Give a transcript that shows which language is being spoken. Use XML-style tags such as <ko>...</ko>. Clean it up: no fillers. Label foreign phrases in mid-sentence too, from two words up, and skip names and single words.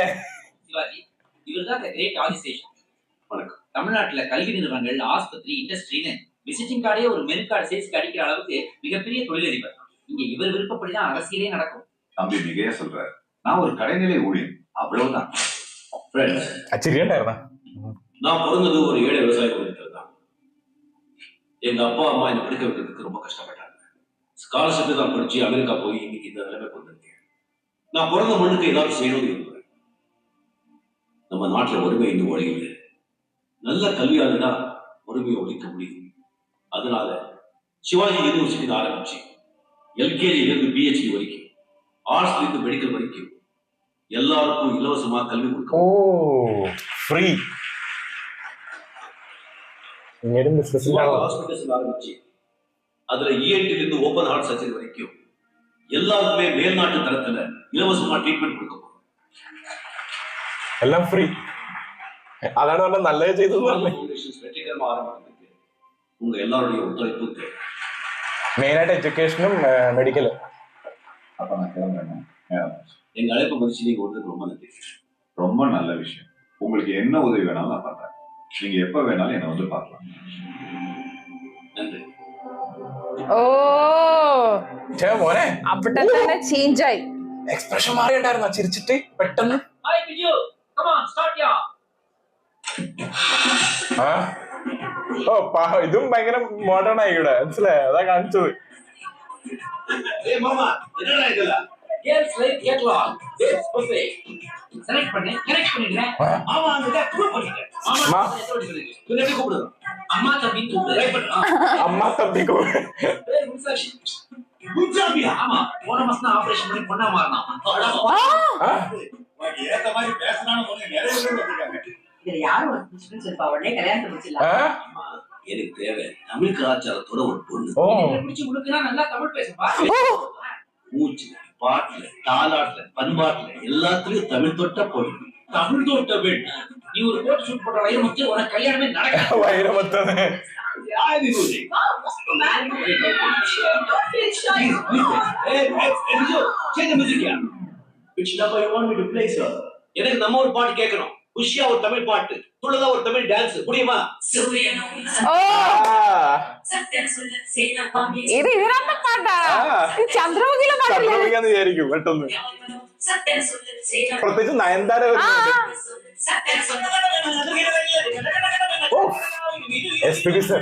<ta>சிவாஜி இவர்தான்</ta> <en>the great</en> <ta>ஆதிசேஷன். வணக்கம். தமிழ்நாட்டுல கல்வி நிறுவனங்கள், ஆஸ்பத்திரி, இண்டஸ்ட்ரின்னு விசிட்டிங் கார்டே ஒரு மெனு கார்டு சேல்ஸ்க்கு அடிக்கிற அளவுக்கு மிகப்பெரிய தொழிலதிபர். இங்க இவர் விருப்பப்படிதான் அரசியலே நடக்கும். தம்பி மிகையா சொல்றாரு. நான் ஒரு கடைநிலை ஊழியர், அவ்வளவுதான்.</ta> <ml>ചിരി ഉണ്ടായിരുന്ന?</ml> <ta>நான் பிறந்தது ஒரு ஏழை விவசாய குடும்பத்தில் தான். எங்க அப்பா அம்மா என்னை படிக்க வைக்கிறதுக்கு ரொம்ப கஷ்டப்பட்டாங்க. ஸ்காலர்ஷிப் தான் படிச்சு அமெரிக்கா போய் இன்னைக்கு இந்த நிலைமை கொண்டிருக்கேன். நான் பிறந்த மண்ணுக்கு ஏதாவது செய்யணும்னு இருந்தேன். நம்ம நாட்டுல ஒருமை இன்னும் ஒழியல. நல்ல கல்வியாளர்தான் ஒருமையை ஒழிக்க முடியும். அதனால சிவாஜி யூனிவர்சிட்டி ஆரம்பிச்சு எல்கேஜில இருந்து பிஹெச்டி வரைக்கும், ஆர்ட்ஸ்ல இருந்து மெடிக்கல் வரைக்கும் எல்லாருக்கும் இலவசமா கல்வி கொடுக்கும்.</ta> <ml>ഓ ഫ്രീ.</ml> <ta>ஹாஸ்பிட்டல்ஸ் ஆரம்பிச்சு அதுல இஎன்டில இருந்து</ta> <en>open heart surgery</en> <ta>வரைக்கும் எல்லாருக்குமே மேல்நாட்டு தரத்துல இலவசமா ட்ரீட்மெண்ட் கொடுக்கும்.</ta> <ml>എല്ലാം ഫ്രീ. അതാണ് പറഞ്ഞ നല്ലത് ചെയ്തു.</ml> <ta>வெற்றிகரமா ஆரம்பிக்கிறதுக்கு உங்க எல்லாருடைய ஒத்துழைப்பு தேவை.</ta> <ml>മെയിനായിട്ട്</ml> <ta>எஜுகேஷனும் மெடிக்கல். அப்ப நான் கிளம்புறேன். எங்க அழைப்பு மதிச்சு நீங்க வந்ததுக்கு ரொம்ப நன்றி. ரொம்ப நல்ல விஷயம். உங்களுக்கு என்ன உதவி வேணாலும் நான் பண்றேன். நீங்க எப்ப வேணாலும் என்ன வந்து பார்க்கலாம். நன்றி.</ta> <ml>ഓ മോനെ അവിടെ തന്നെ ചേഞ്ച് ആയി. എക്സ്പ്രഷൻ മാറിയിട്ടുണ്ടായിരുന്നു ചിരിച്ചിട്ട് പെട്ടെന്ന്.</ml> <en>Hi, Viju. Come on, start ya.</en> <ml>ഓ ഇതും ഭയങ്കര മോഡേൺ ആയി ഇവിടെ, മനസ്സിലായോ? അതാ കാണിച്ചത്.</ml> <ta>ஏய் மாமா என்னடா இதெல்லாம்?</ta> <en>Girls like catalog. It's perfect.</en> <ta>Select பண்ணு, connect பண்ணிடுறேன். மாமா அங்க ப்ரூவ் பண்ணிட்டேன். அம்மா. என்ன எப்படி கூப்பிடுறோம்? அம்மா தம்பி கூப்பிடு. ட்ரை பண்ணு.</ta> <ml>അമ്മ തമ്പിക്കോ</ml> <ta>பேர் முன்சாஷி. குஜாபியா. ஆமா, போன மாசம் தான் ஆபரேஷன் பண்ணி பொண்ணா மாறினான். உனக்கு ஏத்த மாதிரி பேசணும்னு பொண்ணு நிறைய பேர் வந்திருக்காங்க. இதுல யாரும் ஒரு பிடிச்சுன்னு சொல்லிப்பா, உடனே கல்யாணத்தை முடிச்சிடலாம். அம்மா, எனக்கு தேவை தமிழ் கலாச்சாரத்தோட ஒரு பொண்ணு.</ta> <ml>ഓ</ml> <ta>என்னை பிடிச்சு உனக்குனா நல்லா தமிழ் பேசுப்பா. மூச்சுல பாட்டுல தாலாட்டுல பண்பாட்டுல எல்லாத்துலயும் தமிழ் தொட்ட பொண்ணு. தமிழ் தொட்ட பெண். நீ ஒரு கோட் ஷூட் பண்ற வயிறுமுத்து உனக்கு கல்யாணமே நடக்காது.</ta> <ml>വൈരമത്തത്.</ml> <ta>யார் இது?</ta> <en>Change the music here. Which number you want me to play, sir?</en> <ta>எனக்கு நம்ம ஒரு பாட்டு கேட்கணும். உஷியா ஒரு தமிழ் பாட்டு, துளதா ஒரு தமிழ் டான்ஸ், முடியுமா?</ta> <ml>ഓ ഇത് ഇതിനൊക്കെ പാട്ടാ? ഇത് ചന്ദ്രമുഖിയിലെ പാട്ടില്ലേ? ചന്ദ്രമുഖിയാന്ന് വിചാരിക്കും പെട്ടെന്ന്. പ്രത്യേകിച്ച് നയൻതാര എസ്പിബി സർ</ml>